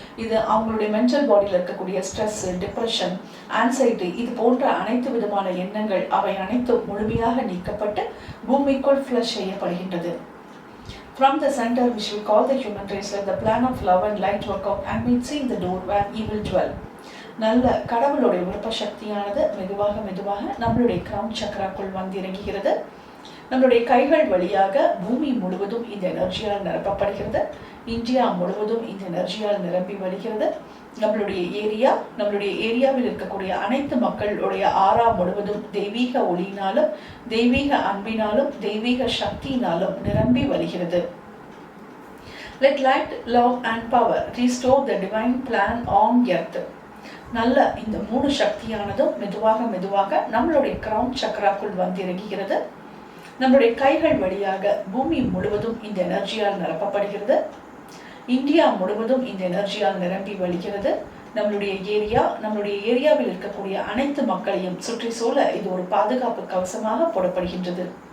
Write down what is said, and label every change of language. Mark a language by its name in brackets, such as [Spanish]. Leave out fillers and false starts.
[Tamil] இது அவங்களுடைய மென்டல் பாடியில் இருக்கக்கூடிய ஸ்ட்ரெஸ், டிப்ரெஷன், ஆன்சைட்டி இது போன்ற அனைத்து விதமான எண்ணங்கள் அவை அனைத்தும் முழுமையாக நீக்கப்பட்டு பூமிக்குள் ஃப்ளஷ் செய்யப்படுகின்றது. [English] From the center which we call the human race, let the plan of love and light work out and meet see the door where evil dwell. [Tamil] நல்ல கடவுளுடைய விருப்ப சக்தியானது மெதுவாக மெதுவாக நம்மளுடைய கிரவுன் சக்கராக்குள் வந்து இறங்குகிறது. நம்மளுடைய கைகள் வழியாக பூமி முழுவதும் இந்த எனர்ஜியால் நிரப்பப்படுகிறது. இந்தியா முழுவதும் இந்த எனர்ஜியால் நிரம்பி வருகிறது. நம்மளுடைய ஏரியாவில் இருக்கக்கூடிய அனைத்து மக்களுடைய ஆறா முழுவதும் தெய்வீக ஒளியினாலும் தெய்வீக அன்பினாலும் தெய்வீக சக்தியினாலும் நிரம்பி வருகிறது. [English] Let light, love and power restore the divine plan on earth. [Tamil] நல்ல இந்த 3 சக்தியானதும் மெதுவாக மெதுவாக நம்மளுடைய கிரவுன் சக்கராக்குள் வந்து இறங்குகிறது. நம்மளுடைய கைகள் வழியாக பூமி முழுவதும் இந்த எனர்ஜியால் நிரப்பப்படுகிறது. இந்தியா முழுவதும் இந்த எனர்ஜியால் நிரம்பி வழிகிறது. நம்மளுடைய ஏரியாவில் இருக்கக்கூடிய அனைத்து மக்களையும் சுற்றி சூழ இது ஒரு பாதுகாப்பு கவசமாக போடப்படுகின்றது.